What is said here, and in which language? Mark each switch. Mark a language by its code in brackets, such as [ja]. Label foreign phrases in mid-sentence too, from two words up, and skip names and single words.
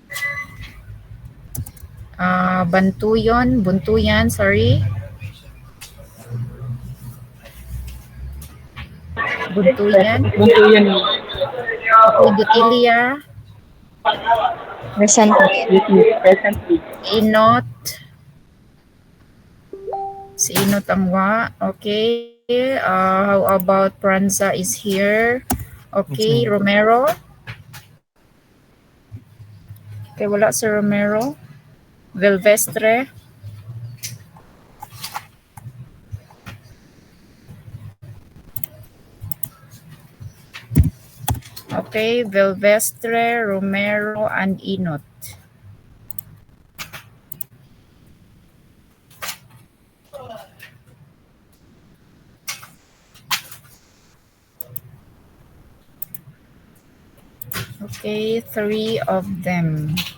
[en] Buntuyan, sorry, Buntuyan, Bunto yan. okay, Butilia, Present, Miss. Present, Miss. [bik] Inot, si Inot Angwa, [en] okay, how about Pranza is here, okay, Romero, okay, wala si Romero, Vilvestre, okay, Vilvestre, Romero, and Inot. Okay, 3 of them.